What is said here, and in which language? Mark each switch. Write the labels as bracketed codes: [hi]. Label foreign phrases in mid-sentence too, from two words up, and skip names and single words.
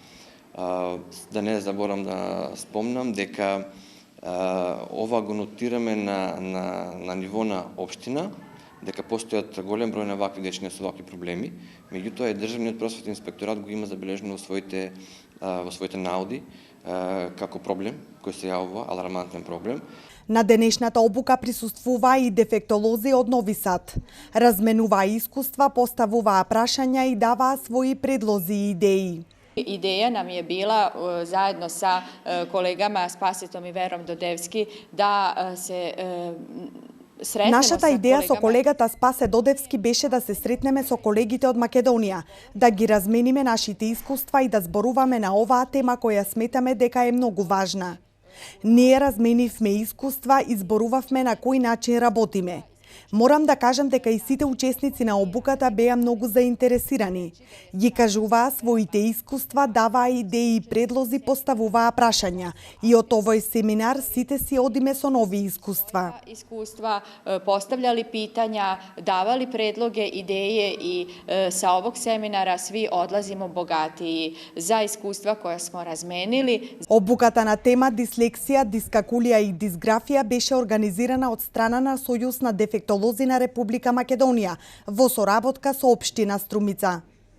[mk] Да не заборам да спомнам дека ова го нотираме на ниво на општина, дека постојат голем број на вакви дечиња со вакви проблеми, меѓутоа и Државниот просветен инспекторат го има забележено во своите наоди како проблем кој се јавува, алармантен проблем. На денешната обука присуствуваа и дефектолози од Нови Сад. Разменуваа искуства, поставуваа прашања и даваа своји предлози и идеи. [sr] Ideja nam je bila zajedno sa kolegama Spasetom i Verom Dodevski da se sretnemo [mk] Нашата идеја со колегата Спасе Додевски беше да се сретнеме со колегите од Македонија, да ги размениме нашите искуства и да зборуваме на оваа тема која сметаме дека е многу важна. Ние разменивме искуства и зборувавме на кој начин работиме. Морам да кажам дека и сите учесници на обуката беа многу заинтересирани. Ги кажуваа своите искуства, даваа идеи и предлози, поставуваа прашања. И од овој семинар сите си одиме со нови искуства. [sr] Postavljali pitanja, davali predloge, ideje i sa ovog seminara svi odlazimo bogatiji za iskustva koja smo razmenili. [mk] Обуката на тема дислексија, дискакулија и дисграфија беше организирана од страна на Сојуз на дефектолози на Република Македонија во соработка со општина Струмица.